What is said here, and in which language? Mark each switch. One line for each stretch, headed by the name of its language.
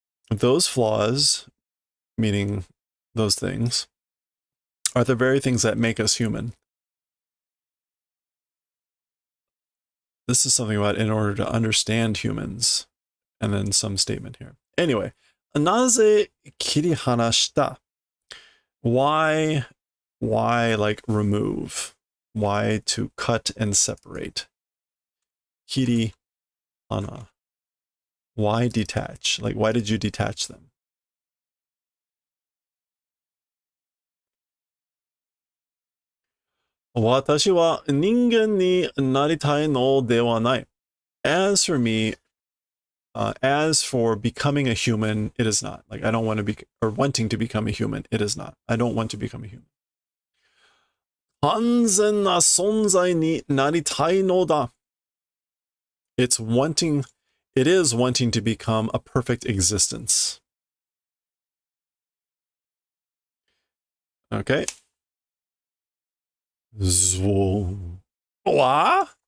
English: Those flaws, meaning those things, are the very things that make us human. This is something about in order to understand humans. And then some statement here.
Japanese: Anyway, なぜ切り離した?
English: Why like remove? Why to cut and separate? Kiri hana. Why detach? Like, why did you detach them?
Japanese: Watashi wa ningen ni naritai no de wa nai.
English: As for me, as for becoming a human, it is not. Like, I don't want to be, or wanting to become a human, it is not. I don't want to become a human.
Japanese: 完全な存在になりたいのだ.
English: It is wanting to become a perfect existence. Okay. Zwo. Wa?